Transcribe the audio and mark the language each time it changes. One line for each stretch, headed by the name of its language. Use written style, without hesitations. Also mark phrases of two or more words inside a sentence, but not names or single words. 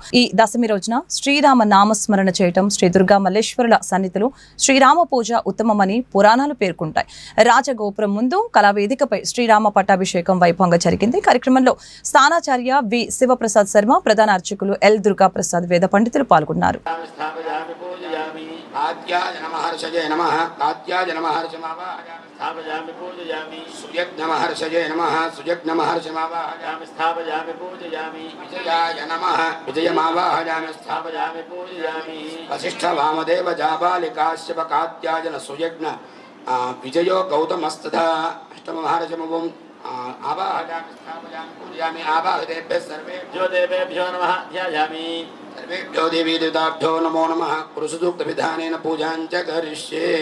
Telugu: ఈ దశమి రోజున శ్రీరామ నామస్మరణ చేయటం, శ్రీ దుర్గా మల్లేశ్వరుల సన్నిధిలో శ్రీరామ పూజ ఉత్తమమని పురాణాలు పేర్కొంటాయి. రాజగోపురం ముందు కళావేదికపై శ్రీరామ పట్టాభిషేకం కుంకుమాభిషేకం వైభవంగా జరిగింది. కార్యక్రమంలో స్థానాచార్య వి శివప్రసాద్ శర్మ, ప్రధాన అర్చకులు ఎల్ దుర్గా ప్రసాద్, వేద పండితులు పాల్గొన్నారు.
Sanskrit: स्थापयामि पूजयामि सुयज्ञमहर्षये नमः सुयज्ञमहर्षमावाहयामि स्थापयामि पूजयामि विजयाय नमः विजयमावाहयामि स्थापयामि पूजयामि वसिष्ठ वामदेव जाबालिकाश्यप कात्यायन सुयज्ञ विजयो गौतमस्तथा अष्टमहर्षमवं आवाहयामि स्थापयामि पूजयामि आवाहदेभ्यः सर्वेभ्यो देवेभ्यो नमः ध्यायामि सर्वेभ्यो देवी देवताभ्यो नमो नमः पुरुषसूक्तविधानेन पूजां च करिष्ये